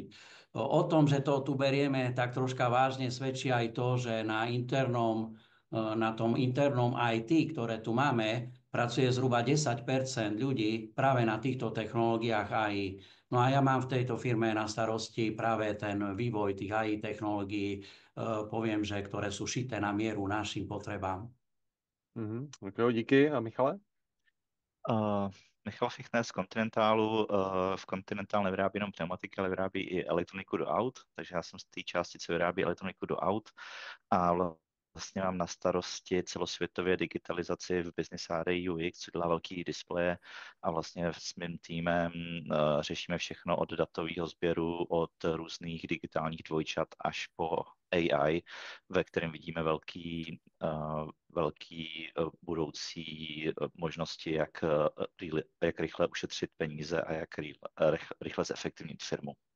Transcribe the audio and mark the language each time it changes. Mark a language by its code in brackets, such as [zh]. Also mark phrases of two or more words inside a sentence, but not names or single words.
[sk] O tom, že to tu berieme tak troška vážne, svedčí aj to, že na tom internom IT, ktoré tu máme, pracuje zhruba 10% ľudí práve na týchto technológiách AI. No a ja mám v tejto firme na starosti práve ten vývoj tých AI technológií, poviem, že ktoré sú šité na mieru našim potrebám. [cs] Tak jo, díky. A Michale? Uh, Michal Fichtner z Continentalu. V Continental nevyrábí jenom pneumatiky, ale vyrábí i elektroniku do aut, takže já jsem z té části, co vyrábí elektroniku do aut a vlastně mám na starosti celosvětově digitalizaci v [en] business area UX, [cs] co dělá velký displeje a vlastně s mým týmem řešíme všechno od datového sběru, od různých digitálních dvojčat až po AI, ve kterém vidíme velký budoucí možnosti, jak rychle ušetřit peníze a jak rychle zefektivnit firmu.